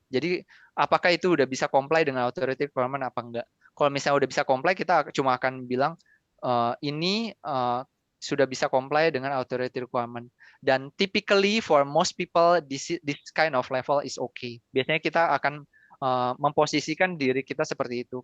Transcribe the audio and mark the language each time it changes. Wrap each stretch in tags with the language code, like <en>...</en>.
<id>Jadi apakah itu udah bisa comply dengan authority requirement apa enggak? Kalau misalnya udah bisa comply, kita cuma akan bilang ini sudah bisa comply dengan authority requirement.</id> <en>Dan typically for most people this kind of level is okay.</en> <id>Biasanya kita akan memposisikan diri kita seperti itu.</id>